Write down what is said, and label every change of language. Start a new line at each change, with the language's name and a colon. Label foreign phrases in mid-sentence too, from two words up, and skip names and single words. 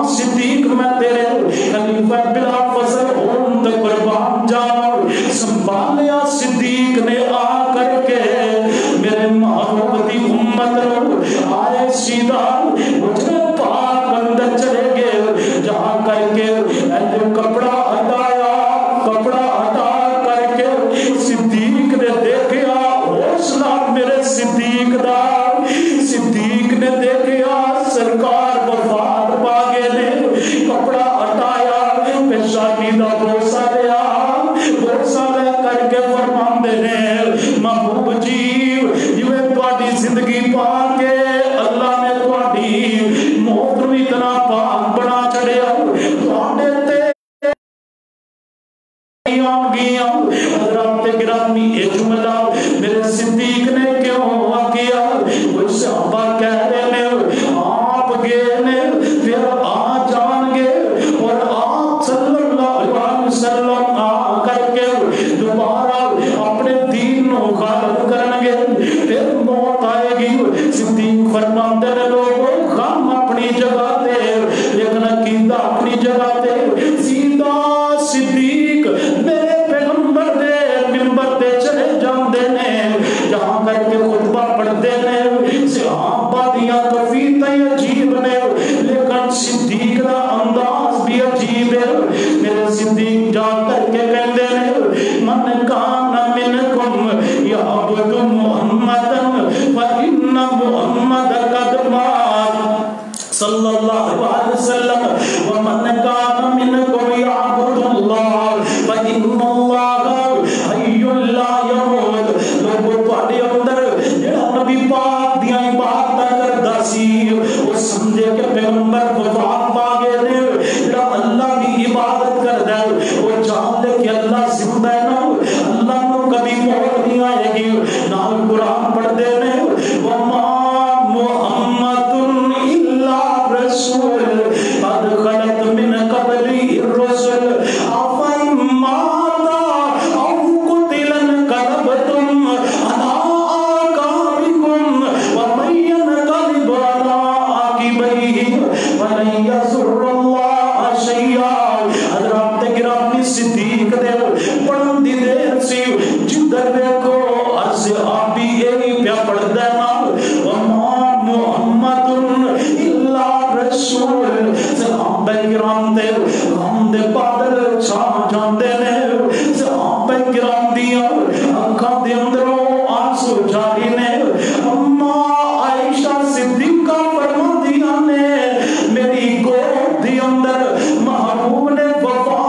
Punjabi: صدیق میں تیرے خلیفہ بلا فضل ہون دے قربان جاؤں، سنبھالیا صدیق نے آ کر کے میرے محبوب دی امت نو، آئے سیدھا مجھے پاک اندر چلے گئے، جہاں کر کے جو کپڑا ہٹایا، کپڑا ہٹا کر کے صدیق نے دیکھیا، حوصلہ میرے صدیق دا، صدیق نے دیکھیا سرکار وفات پا گئے نے، کپڑا ہٹایا، پیشانی دا بوسہ لیا، بوسہ لے کر کے فرماندے نے محبوب جی جویں تہاڈی زندگی پا کے اللہ نے تہاڈی موت نو اتنا پاک بنا چھڑیا، تہاڈے تے گیا۔
Urdu: حضرات گرامی یہ جملہ میرے صدیق نے کیوں کیا؟ وہ صحابہ کہہ رہے ہیں آپ گئے نے پھر آ جان گے اور آپ
Arabic: صلی اللہ علیہ وسلم
Urdu: آ کر کے دوبارہ اپنے دین نو غالب کریں گے، پھر موت آئے گی۔
Punjabi: صدیق فرماتے ہیں لوگوں غم اپنی جگہ تے لیکن عقیدہ اپنی جگہ تے، سیدھا صدیق میرے پیغمبر دے منبر تے چلے جاندے نے، جہاں کر کے خطبہ پڑھتے نے، صحابہ دیاں کفیتیں عجیب نے لیکن صدیق دا انداز بھی عجیب ہے۔ میرے صدیق جا کر کے کہندے نے
Arabic: من کان منکم یعبد محمدا فإن محمد قد مات صلی اللہ علیہ وسلم ومن کان منکم یعبد اللہ فإن اللہ حی لا یموت۔
Punjabi: لوگوں تہاڈے اندر جڑا نبی پاک دیاں عبادتاں کردا سی وہ سمجھے کہ پیغمبر وفات پا گئے نے، جڑا اللہ دی عبادت کردا ہے وہ جان لے کہ اللہ زندہ ہے نا، اللہ نو کبھی موت نہیں آئے گی۔ نال قرآن پڑھدے نے
Arabic: وما محمد الا رسول قد خلت من قبلی الرسل افإن مات او قتل انقلبتم على اعقابكم ومن ينقلب على عقبيه فلن يضر الله شيئا۔
Punjabi: حضرات گرامی صدیق دے پڑھن دی دیر سی جدھر دیکھو ہر صحابی یہی پیا پڑھدا ہے نا
Arabic: وما محمد الا رسول۔
Punjabi: صحابہ کرام دے غم دے بادل چھا جاندے نے، صحابہ کرام دیاں اکھاں دے اندروں آنسو جاری نے۔ اماں عائشہ صدیقہ فرماندیاں نے میری گود دے اندر محبوب نے